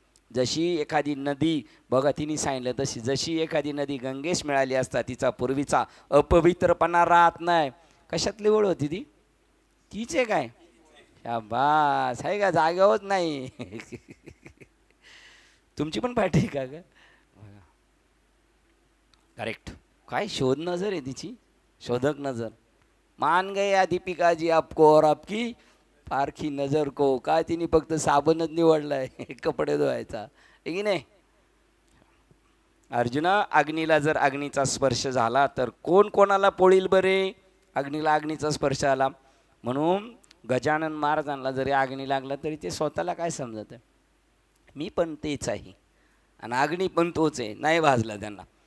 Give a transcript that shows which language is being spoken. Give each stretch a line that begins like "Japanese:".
Marathi: जशी एखादी नदी बघा, तिने सांगितलं तशी, जशी एखादी नदी गंगेश मिळाली असता तिचा पूर्वीचा अपवित्रपणा राहत नाही. कशातली ओळ होती ती? तीच आहे काय? शाबास, आहे का? जागेवरच नाही. तुमची पण पाठी का ग? करेक्ट. काय शोध नजर आहे तिची, शोधक नजर.
Hindi: मान गया दीपिका जी आपको और आपकी पारखी नजर को.
Marathi: काय तिने फक्त साबणच निवडलाय कपडे धुवायचा, आहे की नाही? अर्जुना, अग्नीला जर अग्नीचा स्पर्श झाला तर कोण कोणाला पोळील बरे? अग्नीला अग्नीचा स्पर्श आला म्हणून गजानन महाराजांना जरी अग्नी लागला तरी ते स्वतःला काय समजत आहे, मी पण तेच आहे आणि अग्नी पण तोच आहे. नाही भाजला त्यांना.